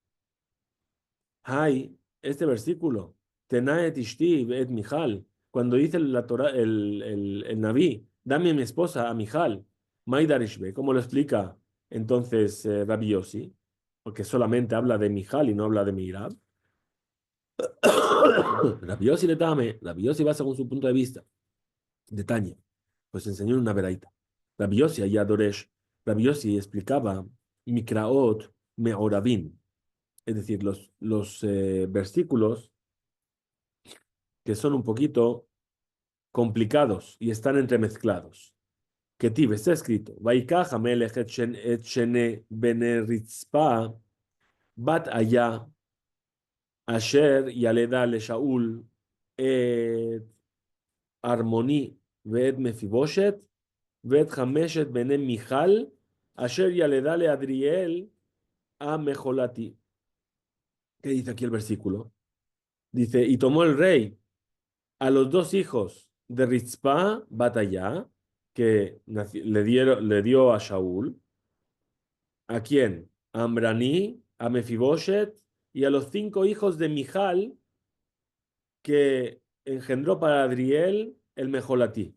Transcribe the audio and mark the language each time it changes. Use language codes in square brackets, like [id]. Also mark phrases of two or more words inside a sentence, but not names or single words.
[es] Hay este versículo, [he] תנה את אשתי את מיכל, [es] cuando dice la Torah, el Naví, dame a mi esposa, a Mijal, Maidarishbe, ¿cómo lo explica entonces Rabbi Yossi? Porque solamente habla de Mijal y no habla de Mirab. Rabbi Yossi le dame, Rabbi Yossi va según su punto de vista, de Tanya, pues enseñó una veraita. Rabbi Yossi allá Doresh, Rabbi Yossi explicaba [he] מקראות מעורבין, [es] es decir, los versículos que son un poquito complicados y están entremezclados. Que Tib está escrito, [he] ויקח המלך את שני בני רצפה בת איה אשר ילדה לשאול את ארמני ואת מפיבשת ואת חמשת בני מיכל אשר ילדה לעדריאל המחלתי. [es] ¿Qué dice aquí el versículo? Dice, y tomó el rey a los dos hijos de Ritzpah, Batallá, que le dio a Shaul. ¿A quién? A Ambraní, a Mefiboshet y a los 5 hijos de Mijal que engendró para Adriel el Mejolatí.